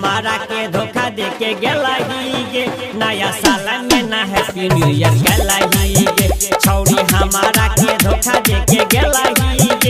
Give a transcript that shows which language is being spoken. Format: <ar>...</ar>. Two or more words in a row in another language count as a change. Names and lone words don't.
<mai>हमारा के धोखा दे के गेला ही गे। नया साल में ना</mai> <en>happy new year</en> <mai>गेला ही गे। छौड़ी हमारा के धोखा दे के गेला ही गे।</mai>